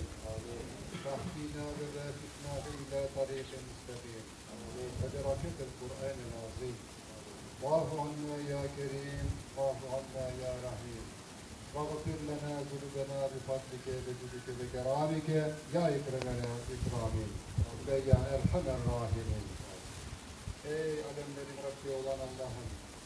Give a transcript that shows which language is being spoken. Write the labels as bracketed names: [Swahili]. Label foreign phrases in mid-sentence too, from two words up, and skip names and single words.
[Arabic] واهدنا ووفقنا إلى طريق مستقيم وبركة القرآن العظيم. واعف عنا يا كريم واعف عنا يا رحيم واغفر لنا ذنوبنا بفضلك وجودك وكرامك يا أكرم الأكرمين ويا أرحم الراحمين. [Turkish] Ey alemlerin Rabbi olan Allah'ım,